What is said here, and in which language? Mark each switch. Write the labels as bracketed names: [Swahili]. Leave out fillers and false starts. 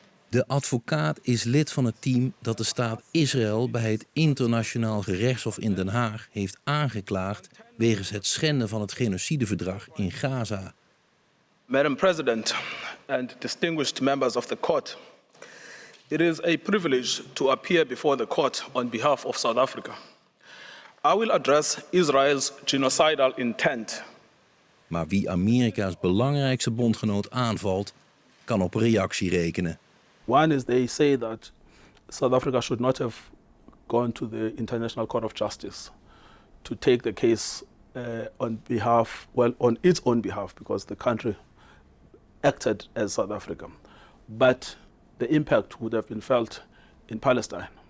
[Dutch] De advocaat is lid van het team dat de staat Israël bij het Internationaal Gerechtshof in Den Haag heeft aangeklaagd wegens het schenden van het genocideverdrag in Gaza. [English] Madam President and distinguished members of the court, it is a privilege to appear before the court on behalf of South Africa. I will address Israel's genocidal intent. [Dutch] Maar wie Amerika's belangrijkste bondgenoot aanvalt, kan op reactie rekenen. [English] One is they say that South Africa should not have gone to the International Court of Justice to take the case on its own behalf, because the country acted as South Africa. But the impact would have been felt in Palestine.